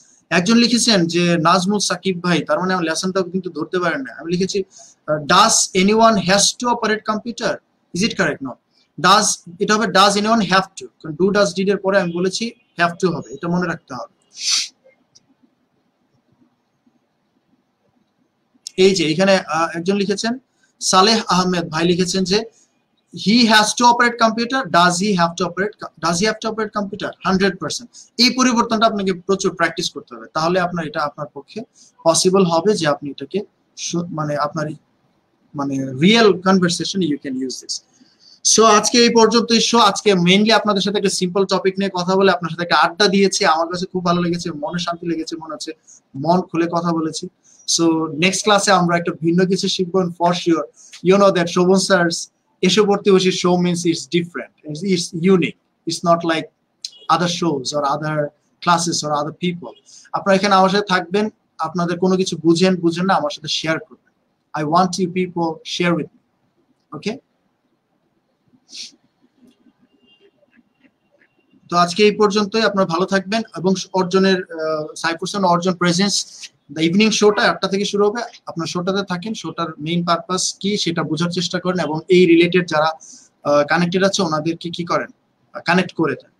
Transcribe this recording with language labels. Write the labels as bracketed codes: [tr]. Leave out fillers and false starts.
[bn] একজন লিখেছেন যে নাজমুল সাকিব ভাই, তার মানে আমার লেসনটা কিন্তু ধরতে পারেন না। আমি লিখেছি [en] Does anyone has to operate computer, is it correct? [bn] No, does, এটা হবে [en] does anyone have to, [bn] কারণ ডু ডাজ ডিড এর পরে আমি বলেছি হ্যাভ টু হবে, এটা মনে রাখতে হবে। এই যে এখানে একজন লিখেছেন সালেহ আহমেদ ভাই লিখেছেন যে [en] he has to operate computer, does he have to operate computer? [bn] 100%। এই পরিবর্তনটা আপনাকে প্রচুর প্র্যাকটিস করতে হবে, তাহলে আপনার এটা আপনার পক্ষে পসিবল হবে যে আপনি এটাকে মানে আপনার মানে real conversation [en] You can use this. [bn] So আজকে এই পর্যন্তই শো। আজকে মেইনলি আপনাদের সাথে একটা সিম্পল টপিক নিয়ে কথা বলে আপনার সাথে একটা আড্ডা দিয়েছি, আমার কাছে খুব ভালো লেগেছে, মনে শান্তি লেগেছে, মনে হচ্ছে মন খুলে কথা বলেছি। সো নেক্সট ক্লাসে আমরা একটা ভিন্ন কিছু শিখবো, [en] For sure you know that Shovon sir's এসে পড়তে বসে show means it's different, it's unique, it's not like other shows or other classes or other people. [bn] আপনারা এখানে আমার সাথে থাকবেন, আপনাদের কোনো কিছু বুঝেন না আমার সাথে শেয়ার করবেন। [en] I want you people share with me, okay? [bn] তো আজকে এই পর্যন্তই, আপনারা ভালো থাকবেন। এবং অর্জনের সাইফুরসান অর্জন প্রেজেন্স দ্য ইভিনিং শোটা 8টা থেকে শুরু হবে, আপনার শোটাতে থাকেন, শোটার মেইন পারপাস কি সেটা বোঝার চেষ্টা করেন, এবং এই রিলেটেড যারা কানেক্টেড আছে ওনাদেরকে কি করেন, কানেক্ট করে দেন।